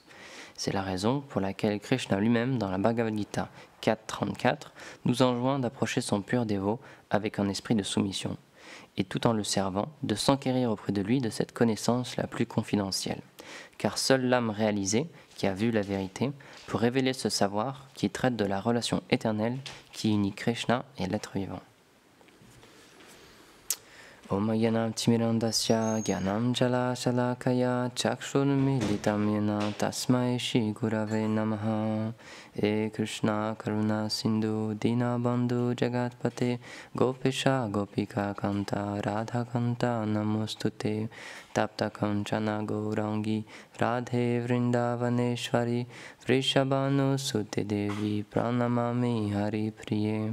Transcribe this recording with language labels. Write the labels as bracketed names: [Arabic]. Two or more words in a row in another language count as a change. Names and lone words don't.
[French] C'est la raison pour laquelle Krishna lui-même, dans la Bhagavad Gita 4.34, nous enjoint d'approcher son pur dévot avec un esprit de soumission, et tout en le servant, de s'enquérir auprès de lui de cette connaissance la plus confidentielle. Car seule l'âme réalisée, qui a vu la vérité, peut révéler ce savoir qui traite de la relation éternelle qui unit Krishna et l'être vivant. [Sanskrit] ॐ अज्ञान तिमिरान्धस्य ज्ञानाञ्जन शलाकया चक्षुरुन्मीलितं येन तस्मै श्री गुरवे नमः. हे कृष्ण करुणा सिन्धो दीनबन्धो जगत्पते गोपेश गोपिका कान्त राधा कान्त नमोऽस्तु ते तप्त काञ्चन गौराङ्गि राधे वृन्दावनेश्वरि वृषभानु सुते देवि प्रणमामि हरि प्रिये.